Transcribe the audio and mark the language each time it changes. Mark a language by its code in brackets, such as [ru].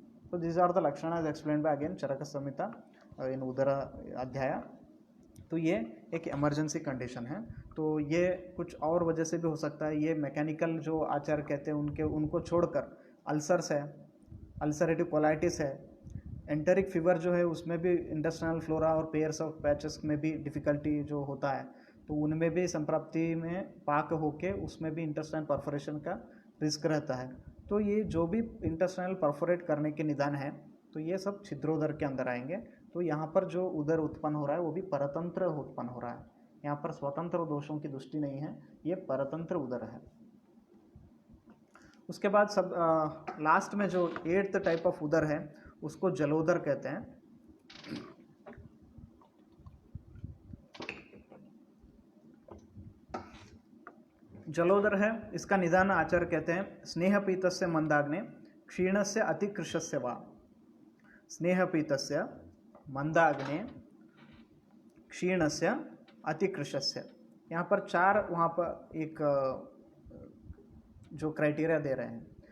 [en] So these are the lakshanas explained by again Charaka Samhita in उदर अध्याय. [hi] तो ये एक इमरजेंसी कंडीशन है. तो ये कुछ और वजह से भी हो सकता है. ये मैकेनिकल जो आचार कहते हैं उनको छोड़कर अल्सर्स है, अल्सरेटिव कोलाइटिस है, एंटेरिक फीवर जो है उसमें भी इंटेस्टाइनल फ्लोरा और पेयर्स ऑफ पैचेस में भी डिफिकल्टी जो होता है, तो उनमें भी संप्राप्ति में पाक होके उसमें भी इंटेस्टाइन परफोरेशन का रिस्क रहता है. तो ये जो भी इंटेस्टाइनल परफोरेट करने के निदान है तो ये सब छिद्रोदर के अंदर आएंगे. तो यहाँ पर जो उदर उत्पन्न हो रहा है वो भी परतंत्र उत्पन्न हो रहा है. यहाँ पर स्वतंत्र दोषों की दृष्टि नहीं है, ये परतंत्र उदर है. उसके बाद सब लास्ट में जो 8th टाइप ऑफ उदर है उसको जलोदर कहते हैं. जलोदर है, इसका निदान आचार्य कहते हैं [sa] स्नेहपीतस्य मंदाग्ने क्षीणस्य अतिकृशस्य वा. स्नेहपीतस्य मंदाग्ने क्षीणस्य अतिकृशस्य. [hi] यहाँ पर 4 वहाँ पर एक जो क्राइटेरिया दे रहे हैं.